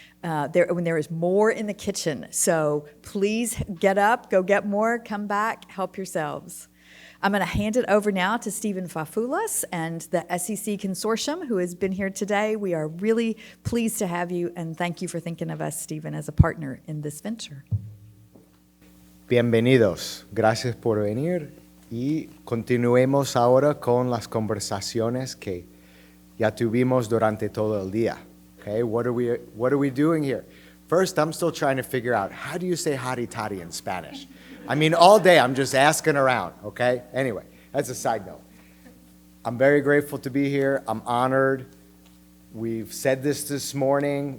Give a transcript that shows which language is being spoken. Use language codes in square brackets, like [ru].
[en] When there is more in the kitchen. So please get up, go get more, come back, help yourselves. I'm going to hand it over now to Stephen Fafulas and the SEC Consortium, who has been here today. We are really pleased to have you, and thank you for thinking of us, Stephen, as a partner in this venture. [es] Bienvenidos. Gracias por venir. Y continuemos ahora con las conversaciones que ya tuvimos durante todo el día. [en] Okay, what are we doing here? First, I'm still trying to figure out, how do you say hotty toddy in Spanish? I mean, all day I'm just asking around, okay? Anyway, that's a side note. I'm very grateful to be here. I'm honored. We've said this morning.